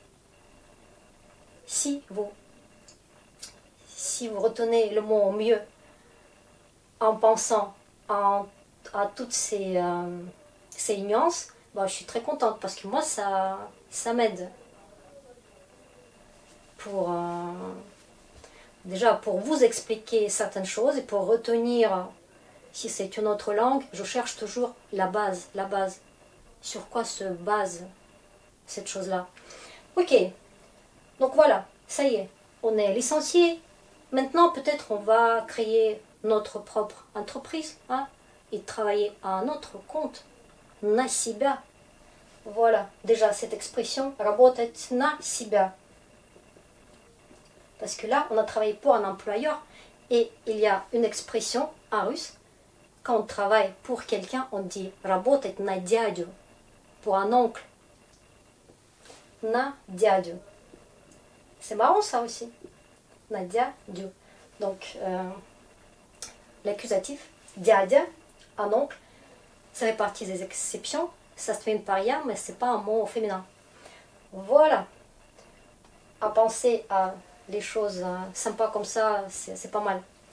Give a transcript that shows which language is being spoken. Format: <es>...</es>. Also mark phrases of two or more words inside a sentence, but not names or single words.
<fr>Si vous retenez le mot au mieux en pensant à toutes ces nuances, bah, je suis très contente parce que moi ça m'aide pour déjà pour vous expliquer certaines choses et pour retenir, si c'est une autre langue, je cherche toujours la base, sur quoi se base cette chose-là. Ok, donc voilà, ça y est, on est licencié. Maintenant, peut-être on va créer notre propre entreprise, hein, et travailler à notre compte.</fr> <ru>На себя.</ru> <fr>Voilà, déjà cette expression,</fr> <ru>работать на себя.</ru> <fr>Parce que là, on a travaillé pour un employeur et il y a une expression en russe. Quand on travaille pour quelqu'un, on dit</fr> <ru>работать на дядю.</ru> <fr>Pour un oncle.</fr> <ru>На дядю.</ru> <fr>C'est marrant ça aussi.</fr> <ru>На дядю.</ru> <fr>Donc, l'accusatif, дядя, un oncle, ça fait partie des exceptions. Ça se termine par ya, mais c'est pas un mot féminin. Voilà. À penser à les choses sympas comme ça, c'est pas mal.</fr>